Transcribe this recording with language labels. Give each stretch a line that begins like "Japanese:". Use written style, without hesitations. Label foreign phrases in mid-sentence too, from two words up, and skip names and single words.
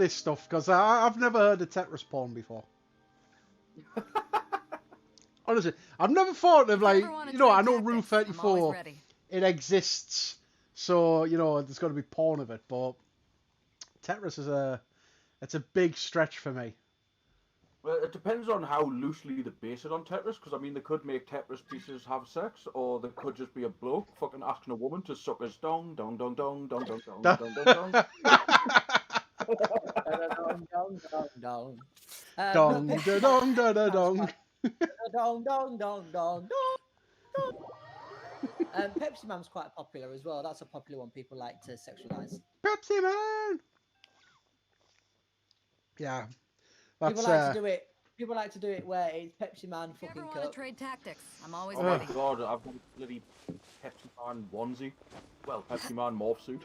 English: up this stuff because I've never heard of Tetris porn before. Honestly, I've never thought of like, you know, I know Rule 34, it exists, so you know there's got to be porn of it, but Tetris is it's a big stretch for me. Well, it depends on how loosely they base it on Tetris, because I mean they could make Tetris pieces have sex, or they could just be a bloke fucking asking a woman to suck his dong, dong, dong, dong, dong, dong, dong, dong, dong, dong. Dong. Dong, da, dong, da, da, dong. Dong, dong, dong, dong, dong. Pepsi Man's quite popular as well. That's a popular one people like to sexualize. Pepsi Man. Yeah, that's People like to do it. People like to do it where it's Pepsi Man If you fucking ever want to Coke. trade tactics, I'm always Oh my ready. god, I've got a bloody Pepsi Man onesie. Well, Pepsi Man morph suit.